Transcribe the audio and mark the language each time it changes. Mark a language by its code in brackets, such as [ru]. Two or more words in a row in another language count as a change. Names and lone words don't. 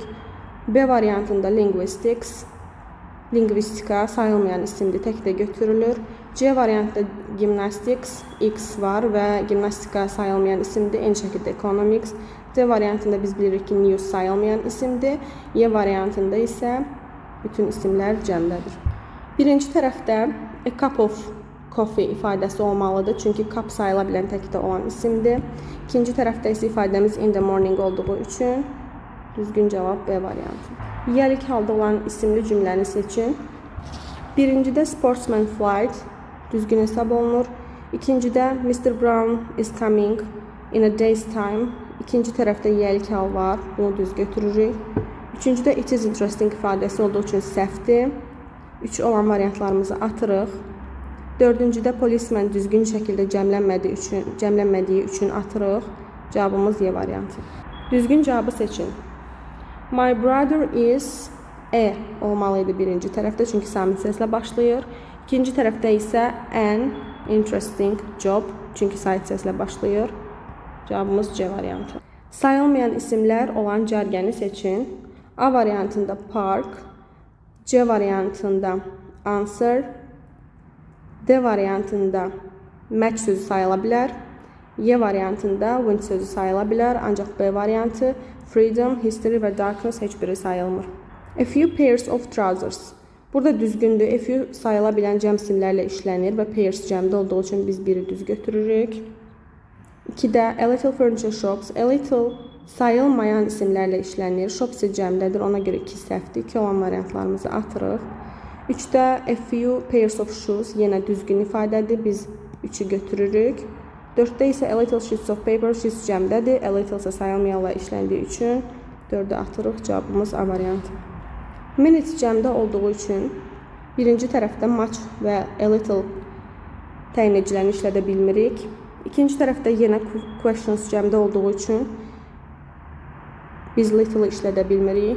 [az] B variantında linguistics, lingvistika, sayılmayan isimdir, təkdə götürülür. C variantında gymnastics, X var və gimnastika sayılmayan isimdir, eyni şəkildə economics. D variantında biz bilirik ki news sayılmayan isimdir. Y variantında isə bütün isimlər cəmdədir. Birinci tərəfdə [en] a cup of coffee [az] ifadəsi olmalıdır, çünki cup sayıla bilən təkdə olan isimdir. İkinci tərəfdə isə ifadəmiz [en] in the morning [az] olduğu üçün düzgün cavab B variantı. Yəlik halda olan isimli cümləni seçin. Birincidə [en] sportsman flight [az] düzgün hesab olunur. İkincidə Mr. [en] Brown is coming in a day's time. [az] İkinci tərəfdə yəlik hal var, bunu düz götürürük. Üçüncüdə [en] it is interesting [az] ifadəsi olduğu üçün səhvdir. 3 olan variantlarımızı atırıq. Dördüncüdə policeman düzgün şəkildə cəmlənmədiyi üçün atırıq. Cavabımız Y variantı. Düzgün cavabı seçin. [en] My brother is [az] olmalıydı birinci tərəfdə, çünki samit səslə başlayır. İkinci tərəfdə isə [en] an interesting job, [az] çünki sait səslə başlayır. Cavabımız C variantı. Sayılmayan isimlər olan cərgəni seçin. A variantında park, C variantında answer, D variantında match sözü sayıla bilər, Y variantında win sözü sayıla bilər, ancaq B variantı freedom, history və darkness heç biri sayılmır. [en] A few pairs of trousers. [az] Burada düzgündür. [en] A few [az] sayıla bilən cəm isimlərlə işlənir və pairs cəmdə olduğu üçün biz biri düz götürürük. [en] 2-də a little furniture shops. A little [az] sayılmayan isimlərlə işlənir. Shops cəmdədir. Ona görə 2 səhvdir. 2 olan variantlarımızı atırıq. [en] 3-də a few pairs of shoes. [az] Yenə düzgün ifadədir. Biz 3-ü götürürük. 4-də isə [en] a little sheets of paper. [az] Sheets cəmdədir. [en] A little [az] isə sayılmayanla işləndiyi üçün 4-ü atırıq. Cavabımız A variantı. Minutes cəmdə olduğu üçün birinci tərəfdə much və [en] a little [az] təyin edicilərini işlədə bilmirik. İkinci tərəfdə yenə questions cəmdə olduğu üçün biz little işlədə bilmirik.